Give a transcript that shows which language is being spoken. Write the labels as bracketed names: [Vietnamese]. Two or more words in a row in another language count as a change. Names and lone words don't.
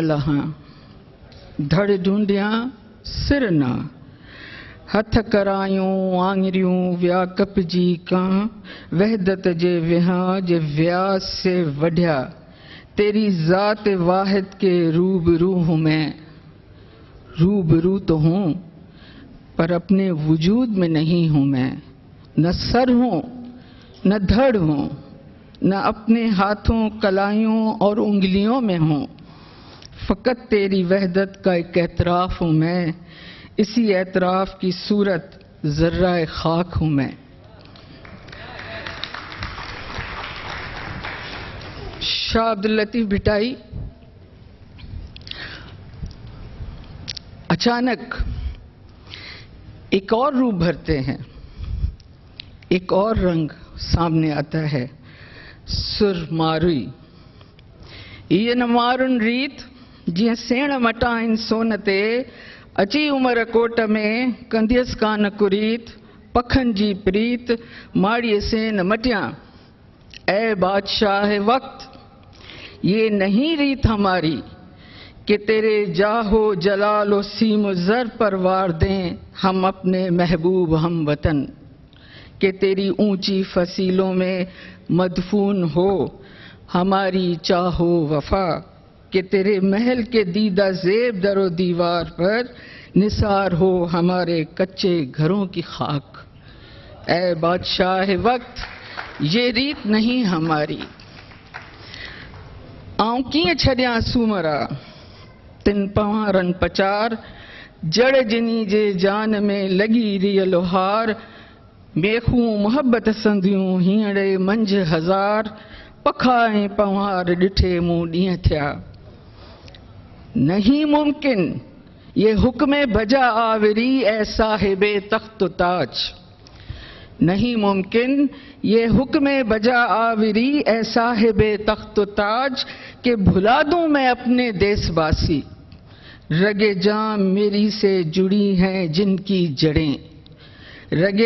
[Sindhi] लहा धड़ ढूंढिया सिर न हथ करायूं आङिरियूं विया कपजी कां वहदत जे विहां जे व्यास से वढिया [Urdu] تیری ذات واحد کے روبرو ہوں میں روبرو تو ہوں پر اپنے وجود میں نہیں ہوں میں نہ سر ہوں نہ دھڑ ہوں نہ اپنے ہاتھوں کلائیوں اور انگلیوں میں ہوں فقط تیری وحدت کا ایک اعتراف ہوں میں اسی اعتراف کی صورت ذرہ خاک ہوں میں. شاہ عبداللطیف بھٹائی اچانک ایک اور روپ بھرتے ہیں ایک اور رنگ سامنے آتا ہے سر مارئی [Sindhi] ये न मारुन रीत जिया सेण मटाइन सोन ते अची उमर कोट में कंदियस कान कुरीत पखन जी प्रीत माड़िए से न मटिया [Urdu] اے بادشاہ وقت یہ نہیں ریت ہماری کہ تیرے جاہ و جلال و سیم زر پر وار دیں ہم اپنے محبوب ہم وطن کہ تیری اونچی فصیلوں میں مدفون ہو ہماری چاہ و وفا کہ تیرے محل کے دیدہ زیب در و دیوار پر نثار ہو ہمارے کچے گھروں کی خاک اے بادشاہ وقت یہ ریت نہیں ہماری [Sindhi] आऊं कीअं छॾियां सूमरा तिन पवारन पचार जड़ जिनी जे जान में लगी रियल हार मेखूं मोहब्बत संधियूं हींअरे मंझ हज़ार पखा ऐं पवार ॾिठे मूं ॾींहं थिया [Urdu] نہیں ممکن یہ حکم بجا آوری اے صاحب تخت تاج نہیں ممکن یہ حکم بجا آوری اے صاحب تخت تاج کے بھلا دوں میں اپنے دیس واسی رگِ جاں میری سے جڑی ہیں جن کی جڑیں رگے